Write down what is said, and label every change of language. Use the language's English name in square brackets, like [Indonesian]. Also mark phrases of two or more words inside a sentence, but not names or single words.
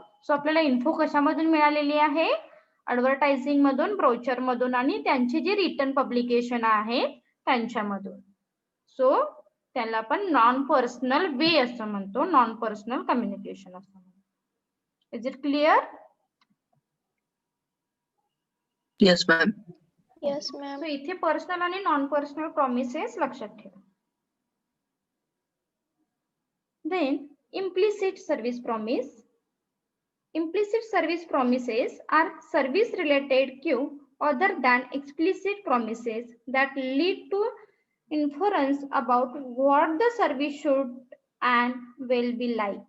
[Marathi] सो आपल्याला इन्फो कशामधून मिळालेली आहे? ऍडव्हर्टायझिंग मधून, ब्रोचर मधून आणि त्यांची जी [English] return publication [Marathi] आहे त्यांच्यामधून. सो त्याला आपण [English] non personal way [Marathi] असं म्हणतो, [English] non personal communication [Marathi] असं म्हणतो. [English] Is it clear? Yes, ma'am. Yes, ma'am. [Marathi] सो इथे पर्सनल आणि [English] non personal promises [Marathi] लक्षात ठेवा. [English] Then implicit service promise. Implicit service promises are service related cue other than explicit promises that lead to inference about what the service should and will be like.